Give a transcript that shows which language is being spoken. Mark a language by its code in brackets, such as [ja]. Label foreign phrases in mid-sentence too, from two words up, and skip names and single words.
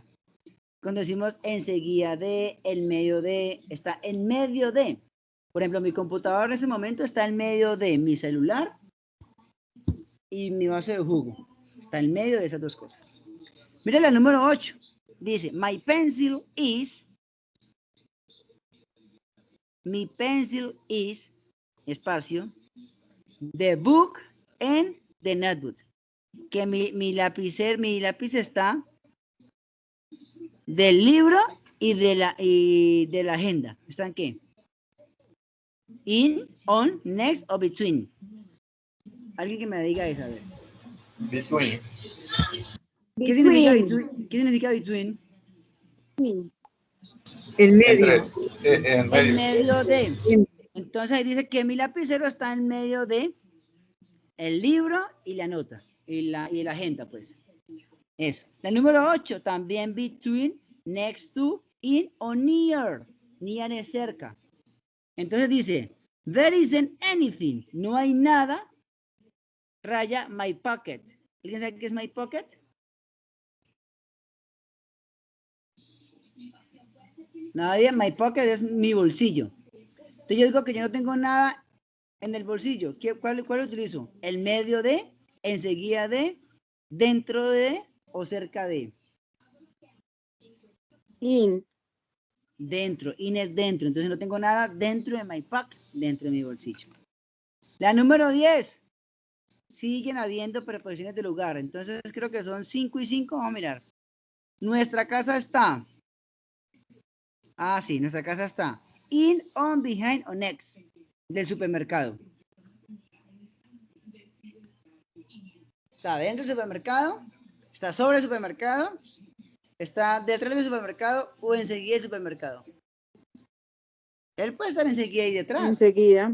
[es] Cuando decimos enseguida de, en medio de, está en medio de. Por ejemplo, mi computador en ese momento está en medio de mi celular y mi vaso de jugo. Está en medio de esas dos cosas. Mira la número 8. Dice, [en] my pencil is, espacio, the book and the notebook. [es] Que mi lápiz está del libro y de la agenda. ¿Están qué? [en] In, on, next o between. [es] Alguien que me diga eso, a ver. [en] Between. [es] ¿Qué significa between? ¿Qué significa between? En medio. En En medio de. En- Entonces ahí dice que mi lapicero está en medio de el libro y la nota. Y la agenda, pues. Eso. La número 8, también [en] between, next to, in [es] o near. Near es cerca. Entonces dice, [en] there isn't anything. [es] No hay nada. Raya, [en] my pocket. [es] ¿Alguien sabe qué es [en] my pocket? [es] Nadie, [en] my pocket [es] es mi bolsillo. Entonces yo digo que yo no tengo nada en el bolsillo. ¿Cuál utilizo? El medio de, enseguida de, dentro de o cerca de. [en] In. [es] Dentro, in es dentro. Entonces no tengo nada dentro de [en] my pocket, [es] dentro de mi bolsillo. La número 10. Siguen habiendo preposiciones de lugar. Entonces creo que son 5 y 5. Vamos a mirar. Nuestra casa está. Sí, nuestra casa está. [en] In, on, behind o next. [es] Del supermercado. Está dentro del supermercado. Está sobre el supermercado. Está detrás del supermercado o enseguida del supermercado. Él puede estar enseguida y detrás. Enseguida.